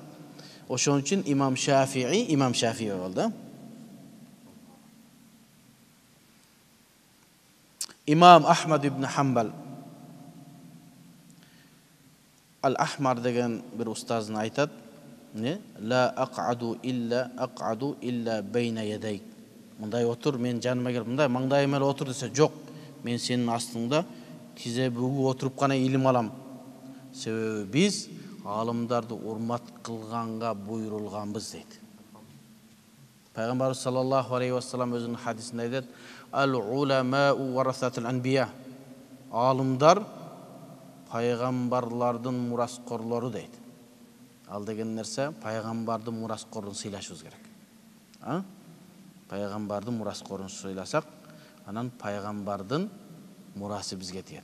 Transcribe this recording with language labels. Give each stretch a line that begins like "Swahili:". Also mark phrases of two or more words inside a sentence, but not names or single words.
Kyrgyz: Ошон үчүн Имам Шафии болду. Имам Ахмад ибн Хамбал Ал-Ахмар деген бир устазын айтат:
Arabic: "لا أقعد إلا بين يديك."
Kyrgyz: Мындай отур, мен жаныма келип, мындай маңдайыма эле отур десе, жок, мен сенин астыңда тизе бүгүп отуруп гана илим алам. Себеби биз алымдарды урмат кылганга буйрулганбыз дейт. Пайгамбар
Arabic: صلى الله عليه وسلم
Kyrgyz: өзүнүн хадисинде айтат:
Arabic: "العلماء ورثة الأنبياء."
Kyrgyz: Алымдар пайгамбарлардын мураскорлору дейт. Ал деген нерсе пайгамбардын мураскорун сыйлашыбыз керек. Пайгамбардын мураскорун сыйласак, анан пайгамбардын мурасы бизге тиет.